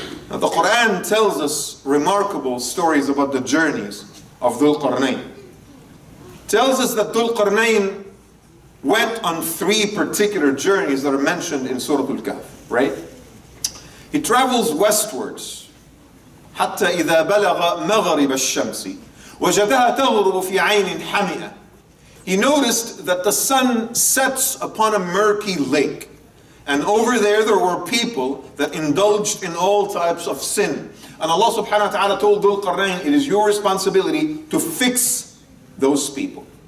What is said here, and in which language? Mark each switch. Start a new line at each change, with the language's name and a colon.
English: Now, the Quran tells us remarkable stories about the journeys of Dhul Qarnayn. Tells us that Dhul Qarnayn went on 3 particular journeys that are mentioned in Surah Al-Kahf, right? He travels westwards.
Arabic: حتى إذا بلغ مغرب الشمس وجدها تغرب في عين حمئة.
English: He noticed that the sun sets upon a murky lake. And over there were people that indulged in all types of sin. And Allah subhanahu wa ta'ala told Dhul Qarnayn, it is your responsibility to fix those people.